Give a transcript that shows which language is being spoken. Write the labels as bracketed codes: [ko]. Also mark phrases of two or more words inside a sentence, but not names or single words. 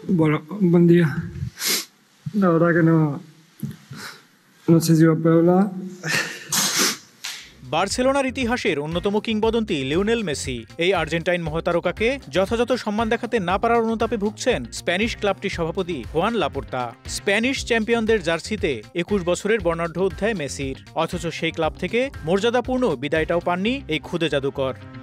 [es] Bueno, buen día. La verdad que no sé si va a poder hablar. [bn] বার্সেলোনার ইতিহাসের অন্যতম কিংবদন্তি লিওনেল মেসি এই আর্জেন্টাইন মহাতারকাকে যথাযথ সম্মান দেখাতে না পারার অনুতাপে ভুগছেন স্প্যানিশ ক্লাবটির সভাপতি হুয়ান লাপোর্তা। স্প্যানিশ চ্যাম্পিয়নদের জার্সিতে ২১ বছরের বর্ণাঢ্য অধ্যায় মেসির, অথচ সেই ক্লাব থেকে মর্যাদাপূর্ণ বিদায়টাও পাননি এই খুদে জাদুকর।